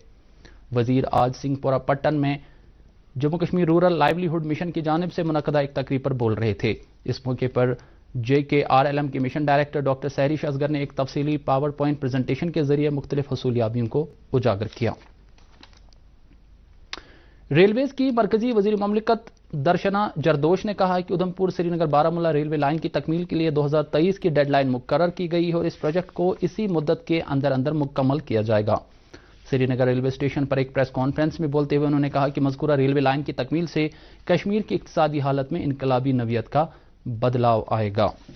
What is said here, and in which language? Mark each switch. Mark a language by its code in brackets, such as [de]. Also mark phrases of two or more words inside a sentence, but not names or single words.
[ur] وزیر آج سنگھ پورہ پٹن میں جموں کشمیر رورل لائیولی ہوڈ مشن کی جانب سے منعقدہ ایک تقریب پر بول رہے تھے۔ اس موقع پر JKRLM کے مشن ڈائریکٹر ڈاکٹر سہریش اصغر نے ایک تفصیلی [en] power point presentation [ur] کے ذریعے مختلف حصولیابیوں کو اجاگر کیا۔ ریلویز کی مرکزی وزیر مملکت درشنا جردوش نے کہا ہے کہ ادھمپور سری نگر بارہمولہ ریلوے لائن کی تکمیل کے لیے 2023 کی [en] dead line [ur] مقرر کی گئی ہے اور اس پروجیکٹ کو اسی مدت کے اندر مکمل کیا جائے گا۔ سری نگر ریلوے اسٹیشن پر ایک [en] press conference [ur] میں بولتے ہوئے انہوں نے کہا کہ مذکورہ ریلوے لائن کی تکمیل سے کشمیر کی اقتصادی حالت میں انقلابی نوعیت کا بدلاؤ آئے گا۔